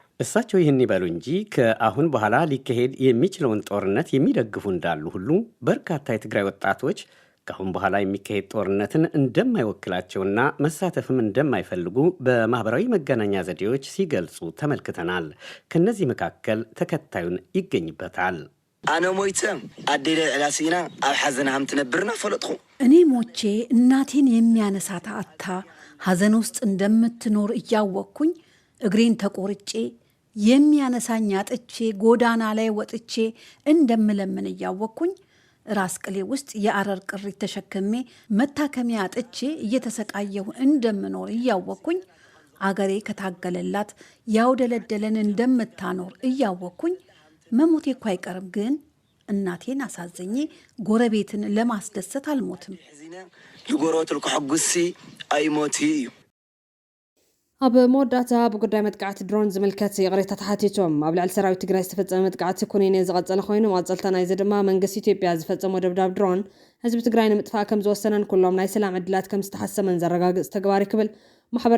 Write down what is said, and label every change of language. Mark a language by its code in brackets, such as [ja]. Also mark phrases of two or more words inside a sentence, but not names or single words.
[am] እሳቸው ይህን ይበሉ እንጂ ከአሁን በኋላ ሊካሄድ የሚችለውን ጦርነት የሚደግፉ እንዳሉ ሁሉ በርካታ የትግራይ ወጣቶች ከአሁን በኋላ የሚካሄድ ጦርነትን እንደማይወክላቸውና መሳተፍም እንደማይፈልጉ በማህበራዊ መገናኛ ዘዴዎች ሲገልጹ ተመልክተናል። ከነዚህ መካከል ተከታዩን ይገኝበታል። [ti] አነ ሞይተ አዴለ ዕላሲና ኣብ ሐዘና ሃም ትነብርና ፈለጥኹ [am] እኔ ሞቼ እናቴን የሚያነሳት አታ ሐዘን ውስጥ እንደምትኖር እያወቅኩኝ እግሬን ተቆርጬ የሚያነሳኝ አጥቼ ጎዳና ላይ ወጥቼ እንደምለምን እያወቅኩኝ ራስ ቅሌ ውስጥ የአረር ቅሪት ተሸክሜ መታከሚያ አጥቼ እየተሰቃየሁ እንደምኖር እያወቅኩኝ አገሬ ከታገለላት ያውደለደለን እንደምታኖር እያወቅኩኝ መሞቴ እኮ አይቀርም፣ ግን እናቴን አሳዘኜ ጎረቤትን ለማስደሰት አልሞትም። [ti] ልጎረቤት ልኩ ሕጉሲ አይሞት እዩ። ኣብ መወዳእታ ብጉዳይ መጥቃዕቲ ድሮን ዝምልከት ቅሬታታት ተሓቲቶም ኣብ ልዕሊ ሰራዊት ትግራይ ዝተፈጸመ መጥቃዕቲ ኩነኔ ዝቐጸለ ኮይኑ መቐጸልታ ናይዚ ድማ መንግስቲ ኢትዮጵያ ዝፈጸሞ ደብዳብ ድሮን ህዝቢ ትግራይ ንምጥፋእ ከም ዝወሰነን ኩሎም ናይ ሰላም ዕድላት ከም ዝተሓሰመን ዘረጋግጽ ተግባር ክብል ማሕበር